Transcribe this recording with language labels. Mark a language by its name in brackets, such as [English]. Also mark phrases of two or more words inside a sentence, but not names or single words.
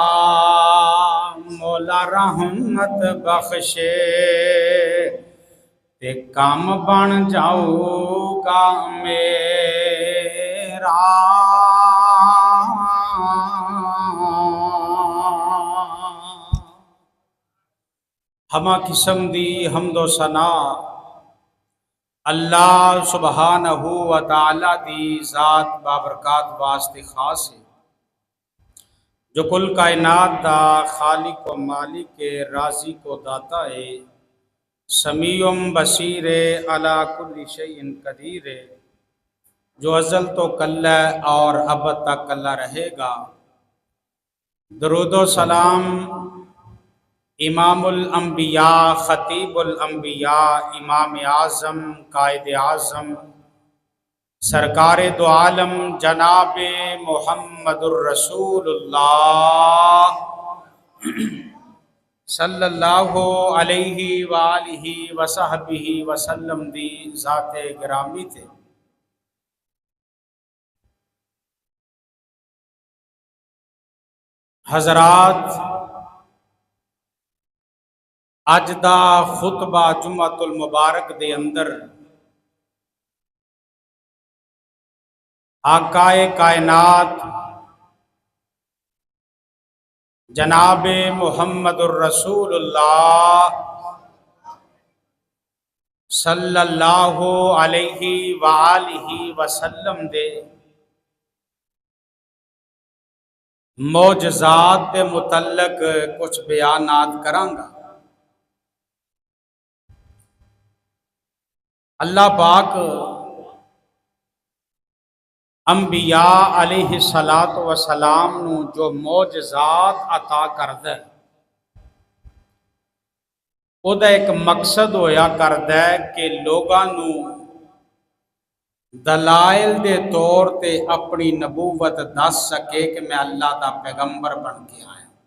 [Punjabi] مولا رحمت بخشے تے کام بن جاؤگا میرا. ہمہ قسم دی حمد و ثنا اللہ سبحانہ و تعالیٰ دی ذات بابرکات واسطے خاص ہے جو کل کائنات دا خالق و مالک کے راضی کو داتا ہے [Arabic] سميع بصير على كل شيء قدير [Punjabi] جو ازل توں کلا اور اب تک کلا رہے گا. درود و سلام امام الانبیاء خطیب الانبیاء امام اعظم قائد اعظم سرکار دو عالم جناب محمد رسول اللہ [Arabic] صلى الله عليه وآله وصحبه وسلم [Punjabi] دی ذات گرامی تھے. حضرات اج دا خطبہ جمعۃ المبارک دے اندر آقائے کائنات جناب محمد رسول اللہ [Arabic] صلى الله عليه وآله وسلم [Punjabi] دے معجزات کے متعلق کچھ بیانات کراں گا. اللہ پاک انبیاء [Arabic] عليه الصلاة والسلام [Punjabi] نوں جو معجزات عطا کردا ہے، اوہدا ایک مقصد ہویا کردا ہے کہ لوگاں نوں دلائل دے طور تے اپنی نبوت دس سکے کہ میں اللہ دا پیغمبر بن کے آیا.